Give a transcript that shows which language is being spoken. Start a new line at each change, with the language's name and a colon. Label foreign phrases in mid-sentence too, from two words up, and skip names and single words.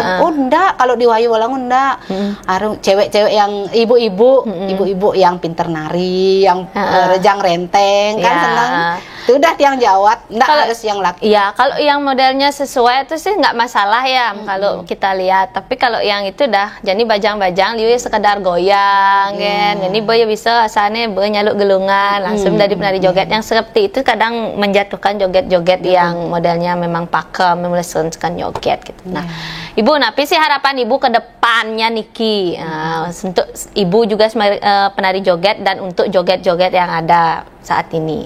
Indonesian: Oh enggak, kalau di Wahyu Wulangun enggak, harus cewek-cewek yang ibu-ibu yang pinter nari, yang rejang renteng, kan senang. Itu udah yang jawab, enggak harus yang laki. Iya, kalau yang modelnya sesuai itu sih nggak masalah ya kalau kita lihat. Tapi kalau yang itu dah, jadi bajang-bajang, dia sekedar goyang, kan. Jadi boy bisa asalnya boy
Balinese: nyaluk gelungan,
Indonesian: langsung dari penari joget yang seperti itu kadang menjatuhkan joget-joget yang modelnya memang pakem, melesungkan joget gitu. Nah, Ibu, napi sih harapan Ibu ke depannya Niki, untuk Ibu juga penari joget dan untuk joget-joget yang ada saat ini.